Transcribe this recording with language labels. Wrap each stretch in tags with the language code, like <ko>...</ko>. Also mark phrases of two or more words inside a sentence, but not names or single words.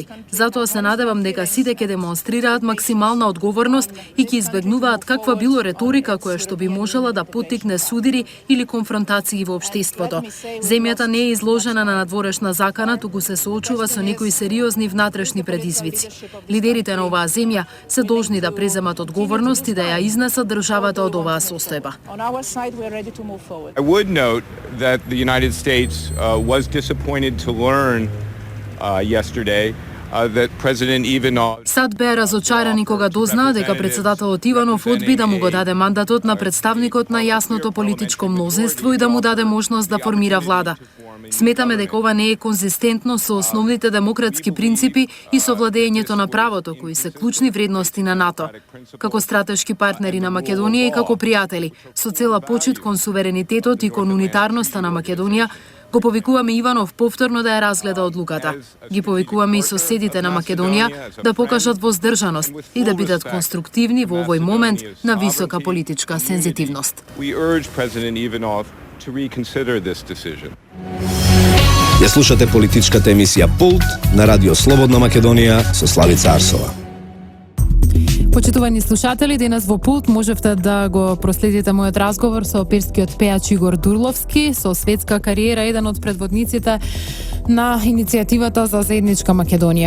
<mk>Затоа се надевам дека сите ќе демонстрираат максимална одговорност и ќе избегнуваат каква било реторика која што би можела да поттикне судири или конфронтации во општеството. Земјата не е изложена на надворешна закана, туку се соочува со некои сериозни внатрешни предизвици. Лидерите на оваа земја се должни да преземат одговорност и да ја изнесат државата од оваа состојба.</mk> <en>I would note that the United States was disappointed to learn yesterday that President Ivanov</en> <mk>САД беа разочарани кога дознаа дека председателот Иванов одби да му го даде мандатот на представникот на јасното политичко мнозинство и да му даде можност да формира влада. Сметаме дека ова не е конзистентно со основните демократски принципи и со владењето на правото, кои се клучни вредности на НАТО. Како стратешки партнери на Македонија и како пријатели, со цела почит кон суверенитетот и кон унитарноста на Македонија, го повикуваме Иванов повторно да ја разгледа одлуката. Ги повикуваме и соседите на Македонија да покажат воздржаност и да бидат конструктивни во овој момент на висока политичка сензитивност.</mk> <en>we urge President Ivanov to reconsider this decision.</en> <mk>Ја слушате политичката емисија Пулт на Радио Слободна Македонија со Славица Арсова. Почитувани слушатели, денес во Пулт можевте да го проследите мојот разговор со оперскиот пеач Игор Дурловски, со светска кариера, еден од предводниците на иницијативата за заедничка Македонија.</mk>